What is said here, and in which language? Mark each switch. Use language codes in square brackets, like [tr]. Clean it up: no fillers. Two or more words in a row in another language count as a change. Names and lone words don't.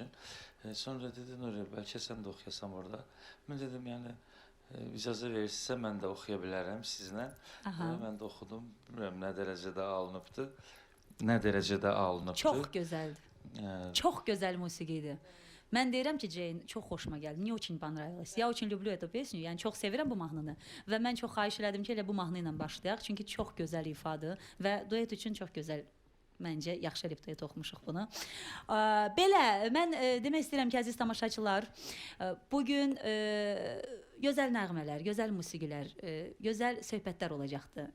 [az] Sonra dedi Nuri, bəlkə sən də oxuyasan orada. Mən dedim, yəni icazə verirsə mən də oxuya bilərəm sizlə. Mən də oxudum. Bilmirəm nə dərəcədə alınıbdı. Nə dərəcədə alınıbdı. Çox gözəldir. Çox gözəl musiqidir. Mən deyirəm ki, Jane, çox xoşuma gəldi. [ru] Niyə очень понравилось? Я очень люблю эту песню. [az] Yəni çox sevirəm bu mahnını və mən çox xahiş elədim ki, elə bu mahnı ilə başlayaq, çünki çox gözəl ifadır və duet üçün çox gözəl. Məncə yaxşı elib duet oxumuşuq bunu. Belə, mən demək istəyirəm ki, əziz tamaşaçılar, bugün gözəl nəğmələr, gözəl musiqilər, gözəl söhbətlər olacaqdı.